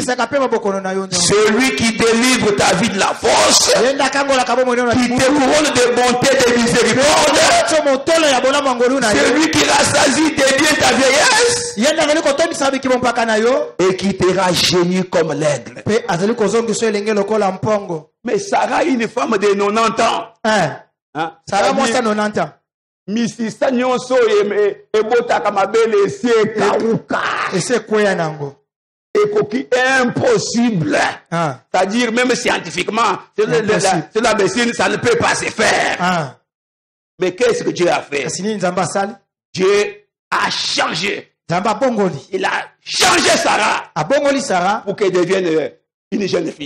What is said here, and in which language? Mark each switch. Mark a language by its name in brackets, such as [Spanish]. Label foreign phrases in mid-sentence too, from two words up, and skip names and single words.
[French] Celui qui délivre ta vie de la force, qui te couronne de bonté et de miséricorde, celui qui rassasie de bien ta vieillesse et qui te rajeunit comme l'aigle. Mais Sarah, une femme de 90 ans, Sarah, moi, ça 90 ans. [Lingala] Misisa nyonso ebotaka mabele esi ekauka. Ekoki impossible. [French] C'est-à-dire même scientifiquement, c'est la médecine, ça ne peut pas se faire. Mais qu'est-ce que Dieu a fait? Dieu a changé. Il a changé Sarah pour qu'elle devienne une jeune fille.